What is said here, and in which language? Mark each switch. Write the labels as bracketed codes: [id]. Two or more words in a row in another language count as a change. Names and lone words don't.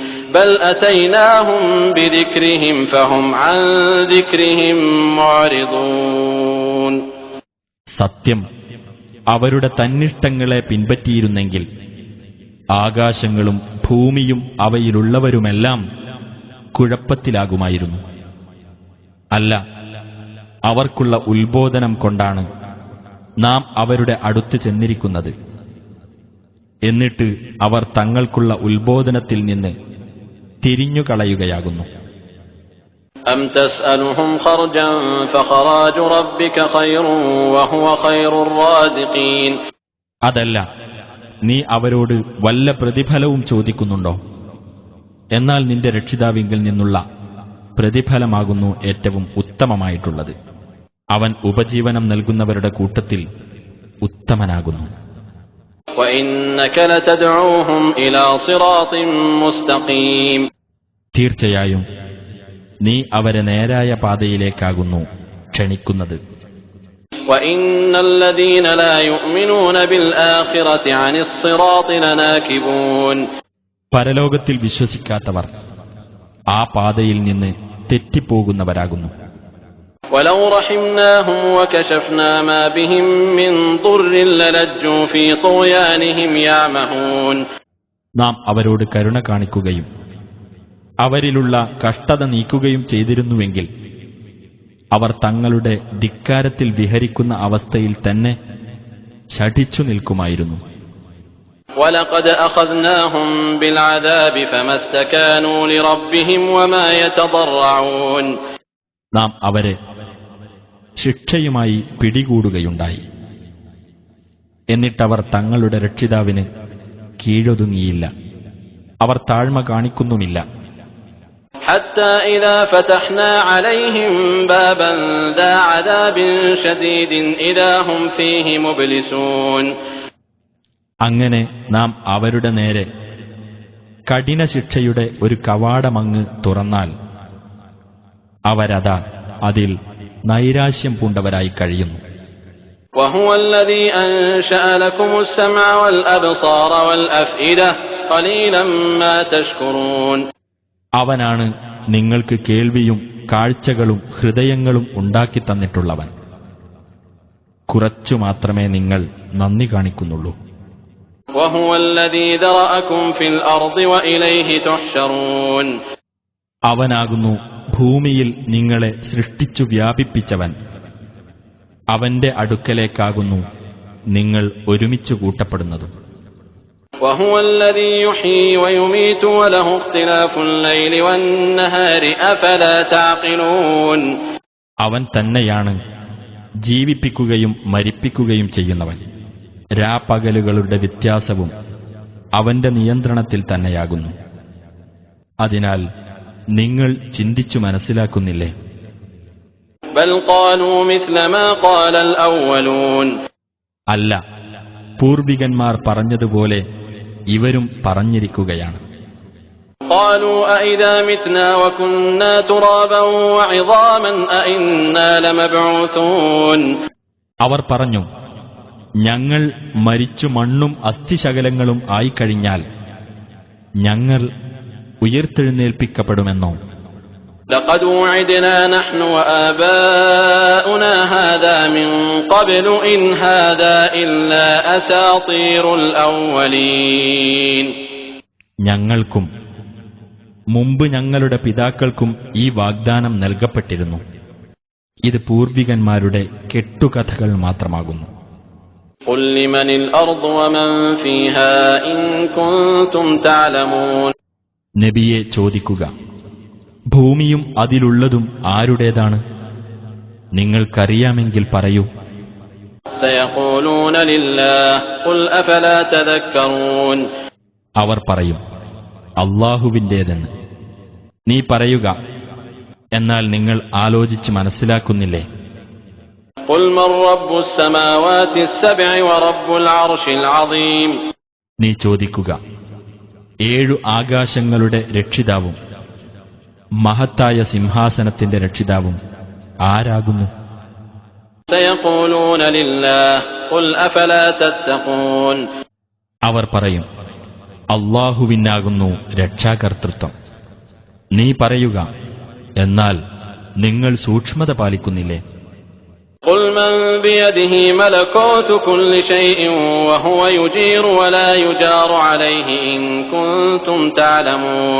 [ar] بل أتيناهم بذكرهم فهم عن ذكرهم معرضون. [ml] സത്യം, അവരുടെ തന്നിഷ്ടങ്ങളെ പിൻപറ്റിയിരുന്നെങ്കിൽ ആകാശങ്ങളും ഭൂമിയും അവയിലുള്ളവരുമെല്ലാം കുഴപ്പത്തിലാകുമായിരുന്നു. അല്ല, അവർക്കുള്ള ഉത്ബോധനം കൊണ്ടാണ് നാം അവരുടെ അടുത്ത് ചെന്നിരിക്കുന്നത്. എന്നിട്ട് അവർ തങ്ങൾക്കുള്ള ഉത്ബോധനത്തിൽ നിന്ന് തിരിഞ്ഞുകളയുകയാകുന്നു. [ar] أم تسألهم خرجا فخراج ربك خير وهو خير الرازقين. [ml] അതല്ല, നീ അവരോട് വല്ല പ്രതിഫലവും ചോദിക്കുന്നുണ്ടോ? എന്നാൽ നിന്റെ രക്ഷിതാവിങ്കിൽ നിന്നുള്ള പ്രതിഫലമാകുന്നു ഏറ്റവും ഉത്തമമായിട്ടുള്ളത്. അവൻ ഉപജീവനം നൽകുന്നവരുടെ കൂട്ടത്തിൽ ഉത്തമനാകുന്നു. [ar] وإنك لتدعوهم إلى صراط مستقيم. [ml] തീർച്ചയായും നീ അവരെ നേരായ പാതയിലേക്കാകുന്നു ക്ഷണിക്കുന്നത്. [ar] وإن الذين لا يؤمنون بالآخرة عن الصراط لناكبون. [ml] പരലോകത്തിൽ വിശ്വസിക്കാത്തവർ ആ പാതയിൽ നിന്ന് തെറ്റിപ്പോകുന്നവരാകുന്നു. [ar] ولو رحمناهم وكشفنا ما بهم من ضر للجوا في طغيانهم يعمهون. [ml] നാം അവരോട് കരുണ കാണിക്കുകയും അവരിലുള്ള കഷ്ടത നീക്കുകയും ചെയ്തിരുന്നുവെങ്കിൽ അവർ തങ്ങളുടെ ധിക്കാരത്തിൽ വിഹരിക്കുന്ന അവസ്ഥയിൽ തന്നെ ശഠിച്ചു നിൽക്കുമായിരുന്നു. [ar] وَلَقَدْ أَخَذْنَاهُمْ بِالْعَذَابِ فَمَا اسْتَكَانُوا لِرَبِّهِمْ وَمَا يَتَضَرَّعُونَ. [ml] നാം അവരെ ശിക്ഷയുമായി പിടികൂടുകയുണ്ടായി. എന്നിട്ടവർ തങ്ങളുടെ രക്ഷിതാവിന് കീഴൊതുങ്ങിയില്ല, അവർ താഴ്മ കാണിക്കുന്നുമില്ല. [ar] حتى إذا فتحنا عليهم بابا ذا عذاب شديد إذا هم فيه مبلسون. [ml] അങ്ങനെ നാം അവരുടെ നേരെ കഠിന ശിക്ഷയുടെ ഒരു കവാടമങ്ങ് തുറന്നാൽ അവരതാ അതിൽ നൈരാശ്യം പൂണ്ടവരായി കഴിയുന്നു. [ar] وهو الذي أنشأ لكم السمع والأبصار والأفئدة قليلا ما تشكرون. [ml] അവനാണ് നിങ്ങൾക്ക് കേൾവിയും കാഴ്ചകളും ഹൃദയങ്ങളും ഉണ്ടാക്കി തന്നിട്ടുള്ളവൻ. കുറച്ചു മാത്രമേ നിങ്ങൾ നന്ദി കാണിക്കുന്നുള്ളൂ. [ar] وهو الذي ذرأكم في الأرض وإليه تحشرون. [ml] അവനാകുന്നു ഭൂമിയിൽ നിങ്ങളെ സൃഷ്ടിച്ചു വ്യാപിപ്പിച്ചവൻ. അവന്റെ അടുക്കലേക്കാകുന്നു നിങ്ങൾ ഒരുമിച്ചു കൂട്ടപ്പെടുന്നതും. [ar] وهو الذي يحيي ويميت وله اختلاف الليل والنهار أفلا تعقلون. [ml] അവൻ തന്നെയാണ് ജീവിപ്പിക്കുകയും മരിപ്പിക്കുകയും ചെയ്യുന്നവൻ. രാപ്പകലുകളുടെ വ്യത്യാസവും അവന്റെ നിയന്ത്രണത്തിൽ തന്നെയാകുന്നു. അതിനാൽ നിങ്ങൾ ചിന്തിച്ചു മനസ്സിലാക്കുന്നില്ലേ? [ar] بل قالوا مثل ما قال الأولون. [ml] അല്ല, പൂർവികന്മാർ പറഞ്ഞതുപോലെ ഇവരും പറഞ്ഞിരിക്കുകയാണ്. [ar] قالوا أئذا متنا وكنا ترابا وعظاما أئنا لمبعوثون. [ml] അവർ പറഞ്ഞു, ഞങ്ങൾ മരിച്ചു മണ്ണും അസ്ഥിശകലങ്ങളും ആയിക്കഴിഞ്ഞാൽ ഞങ്ങൾ ഉയർത്തെഴുന്നേൽപ്പിക്കപ്പെടുമെന്നോ? [ar] لقد وعدنا نحن وآباؤنا هذا من قبل إن هذا إلا أساطير الأولين. [ml] ഞങ്ങൾക്കും മുമ്പ് ഞങ്ങളുടെ പിതാക്കൾക്കും ഈ വാഗ്ദാനം നൽകപ്പെട്ടിരുന്നു. ഇത് പൂർവികന്മാരുടെ കെട്ടുകഥകൾ മാത്രമാകുന്നു. [ar] قل لمن الأرض ومن فيها إن كنتم تعلمون. [ml] നബിയെ ചോദിക്കുക, ഭൂമിയും അതിലുള്ളതും ആരുടേതാണ്? നിങ്ങൾക്കറിയാമെങ്കിൽ പറയൂ. [ar] سيقولون لله قل أفلا تذكرون. [ml] അവർ പറയും, അല്ലാഹുവിന്റേതെന്ന്. നീ പറയുക, എന്നാൽ നിങ്ങൾ ആലോചിച്ച് മനസ്സിലാക്കുന്നില്ലേ? [ar] قل من رب السماوات السبع ورب العرش العظيم. [ml] നീ ചോദിക്കുക, 7 ആകാശങ്ങളുടെ രക്ഷിതാവും മഹത്തായ സിംഹാസനത്തിന്റെ രക്ഷിതാവും ആരാകുന്നു? [ar] سيقولون لله قل أفلا تتقون. [ml] അവർ പറയും, അല്ലാഹുവിനാകുന്നു രക്ഷാകർതൃത്വം. നീ പറയുക, എന്നാൽ നിങ്ങൾ സൂക്ഷ്മത പാലിക്കുന്നില്ലേ? [ar] قل من بيده ملكوت كل شيء وهو يجير ولا يجار عليه إن كنتم تعلمون.